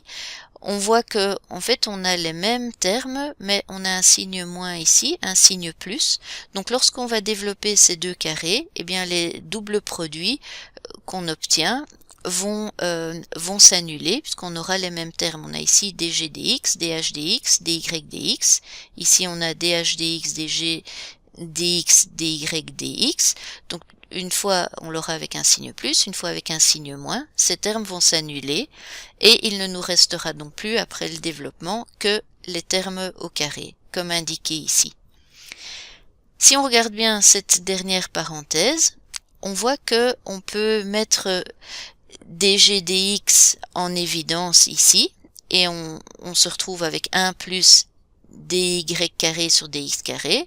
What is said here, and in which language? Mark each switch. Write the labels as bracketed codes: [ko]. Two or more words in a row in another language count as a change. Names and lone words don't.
[fr] On voit que en fait on a les mêmes termes, mais on a un signe moins ici, un signe plus. Donc lorsqu'on va développer ces deux carrés, eh bien les doubles produits qu'on obtient vont s'annuler puisqu'on aura les mêmes termes. On a ici dg dx, dh dx, dy dx. Ici on a dh dx, dg dx, dy dx. Donc une fois on l'aura avec un signe plus, une fois avec un signe moins, ces termes vont s'annuler et il ne nous restera donc plus après le développement que les termes au carré, comme indiqué ici. Si on regarde bien cette dernière parenthèse, on voit que on peut mettre dg dx en évidence ici et on se retrouve avec 1 plus dy carré sur dx carré.